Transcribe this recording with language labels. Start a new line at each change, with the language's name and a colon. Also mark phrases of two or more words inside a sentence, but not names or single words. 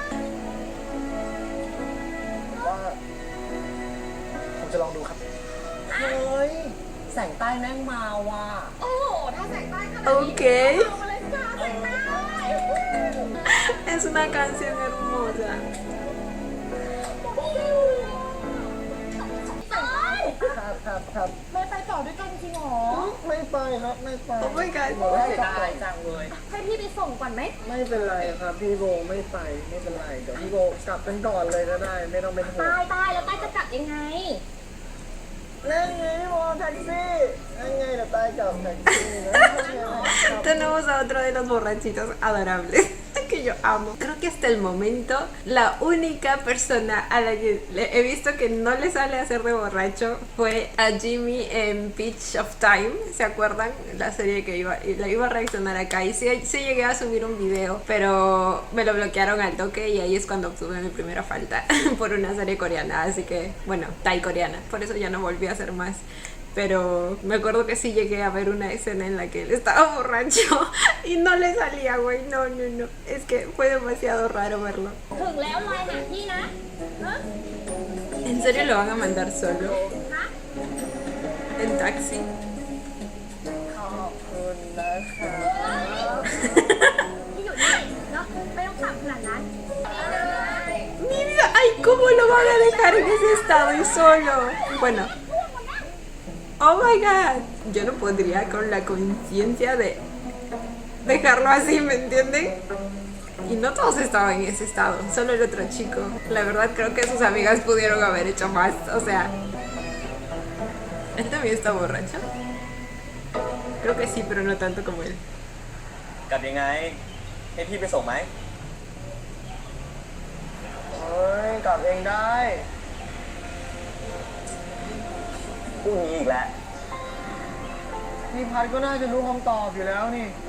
Thai: ผมจะลองดูครับ เฮ้ยแสงใต้แม่งมาว่ะ โอ้โหถ้าแสงใต้ขนาดนี้ Ok. เอามาเลยจ้าแสงใต้
Spanish: Es una canción hermosa.
Thai: แสงใต้ ครับ ไม่ไปต่อด้วยกันจริงเหรอ ไม่ไปครับไม่ไป
English: Oh my god
Thai: บอกให้กลับก่อน จังเลย ให้พี่ไปส่งก่อนไหม ไม่เป็นไรครับพี่โบไม่ไปไม่เป็นไรเดี๋ยวพี่โบกลับกันก่อนเลยก็ได้ ไม่ต้องเป็นห่วง ตายแล้วตายจะกลับยังไง นั่นไงพี่โบแท็กซี่นั่นไงเดี๋ยวตายกลับแท็กซี่นะ
Spanish: Tenemos a otro de los borrachitos adorables que yo amo. Creo que hasta el momento la única persona a la que he visto que no le sale hacer de borracho fue a Jimmy en Pitch of Time. ¿Se acuerdan? La serie que la iba a reaccionar acá y sí llegué a subir un video, pero me lo bloquearon al toque y ahí es cuando obtuve mi primera falta por una serie coreana. Así que, bueno, Thai coreana. Por eso ya no volví a hacer más. Pero me acuerdo que sí llegué a ver una escena en la que él estaba borracho y no le salía, güey. No. Es que fue demasiado raro verlo.
Thai: ถึงแล้วรายหนักพี่นะฮะ
Spanish: ¿En serio lo van a mandar solo?
Thai: ฮะ
Spanish: ¿En taxi?
Thai: ขอบคุณนะคะ พี่อยู่นี่เนาะไม่ต้องขับขนาดนั้น
Spanish: Mi vida, ay, ¿cómo lo van a dejar en ese estado y solo? Bueno.
English: Oh my god.
Spanish: Yo no podría con la conciencia de dejarlo así, ¿me entienden? Y no todos estaban en ese estado, solo el otro chico. La verdad creo que sus amigas pudieron haber hecho más. O sea, ¿él también está borracho? Creo que sí, pero no tanto como él.
Thai: กลับยังไง ให้พี่ไปส่งไหม เฮ้ยกลับเองได้ พรุ่งนี้อีกแล้ว นี่พัดก็น่าจะรู้คำตอบอยู่แล้วนี่